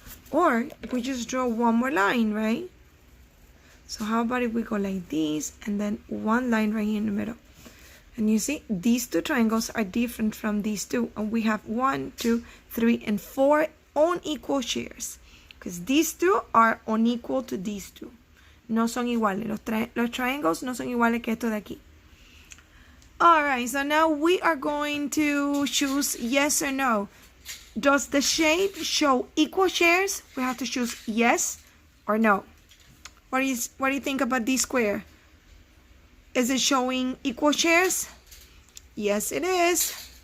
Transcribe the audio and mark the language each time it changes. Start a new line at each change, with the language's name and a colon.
English: Or we just draw one more line, right? So how about if we go like this, and then one line right here in the middle? And you see, these 2 triangles are different from these 2. And we have 1, 2, 3, and 4 unequal shares. Because these 2 are unequal to these 2.
Spanish: No son iguales. Los triangles no son iguales que estos de aquí.
English: Alright, so now we are going to choose yes or no. Does the shape show equal shares? We have to choose yes or no. What do you think about this square? Is it showing equal shares? Yes, it is.